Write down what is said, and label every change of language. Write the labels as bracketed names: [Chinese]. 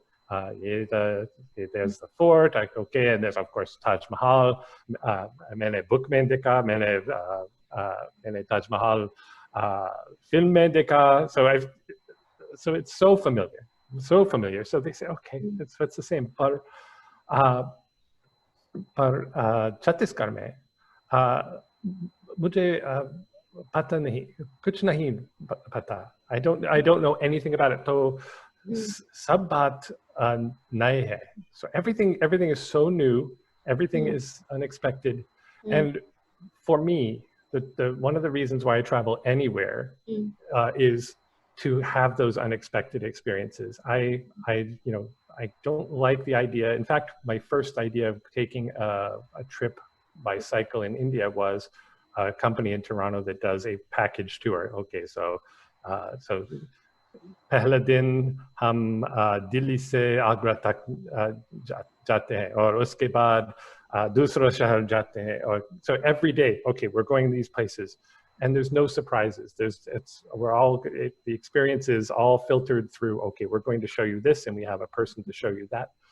[English] Oh, there's the fort, okay, and there's of course Taj Mahal. [Hindi] मैंने book में देखा, मैंने Taj Mahal film में देखा, [English] so it's so familiar. So they say, okay, it's the same. [Hindi] पर छत्तीसगढ़ में मुझे पता नहीं, कुछ नहीं पता. [English] I don't know anything about it. [Hindi] तो सब बात नए है. [English] So everything is so new. Everything is unexpected. And for me, the one of the reasons why I travel anywhere is to have those unexpected experiences. I don't like the idea. In fact, my first idea of taking a trip by cycle in India was a company in Toronto that does a package tour. [Hindi] Okay, so पहले दिन हम दिल्ली से आगरा तक जाते हैं और उसके बाद दूसरा शहर जाते हैं, और [English] so every day, okay, we're going these places and there's no surprises. The experience is all filtered through, okay, we're going to show you this and we have a person to show you that.